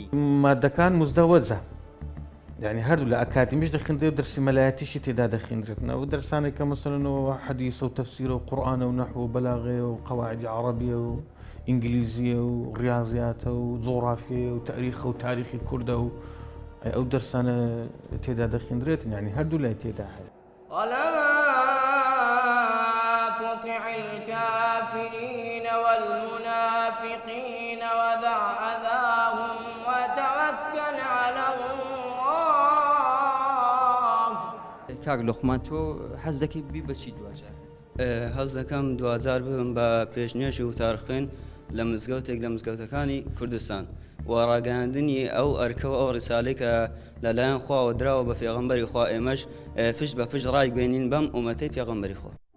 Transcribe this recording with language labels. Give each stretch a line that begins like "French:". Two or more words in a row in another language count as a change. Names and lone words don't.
Central Kurdish: مادەکان مزدەوەجە یعنی هەردوو لە ئەکادمیش دەخێندرێت و دەرسی مەلایەتیشی تێدا دەخێنرێتنەوە و دەرسانێکە مەسەلەنەوە حەدیث و تەفسیر و قورئانە و نەحو و بەلاغەیە و قەواعیدی عەرەبیە و ئینگلیزیە و ڕیاضیاتە و جۆغرافیە و تاریخە و تاریخی کوردە و ئەو دەرسانە تێدا دەخێنرێت یعنی هەردوو لای تێدا هەیە
Arabic: تطع الكافرين والمنافقين ودع أذاهم وتوكل على الله
Central Kurdish: کاک لقمان تۆ حەز دەکەی ببی بەچی دوجار هەز دەکەم دوجار ببم بە پێشنوێژی وتارخوێن لە مزگەوتێک لە مزگەوتەکانی کوردستان و ڕاگەاندنی ئەو ئەرکەوە ئەو ڕیسالەی کە لەلایەن خواوە دراوە بە پێغەمبەری خوا ئێمەش پشت بە پشت ڕایگوێنین بەم ئومەتەی پێغەمبەری خوا